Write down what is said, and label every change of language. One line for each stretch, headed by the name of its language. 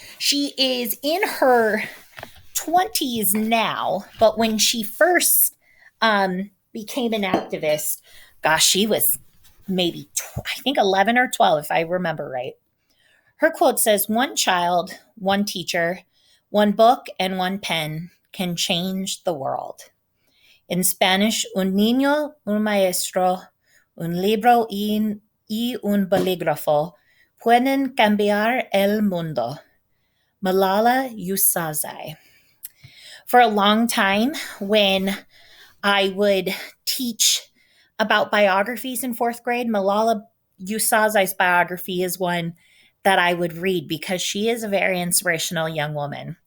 English: She is in her 20s now, but when she first became an activist, gosh, she was maybe, I think 11 or 12, if I remember right. Her quote says, "One child, one teacher, one book, and one pen can change the world." In Spanish,
Spanish: un niño, un maestro, un libro y un bolígrafo pueden cambiar el mundo.
English: Malala Yousafzai. For a long time, when I would teach about biographies in fourth grade, Malala Yousafzai's biography is one that I would read because she is a very inspirational young woman.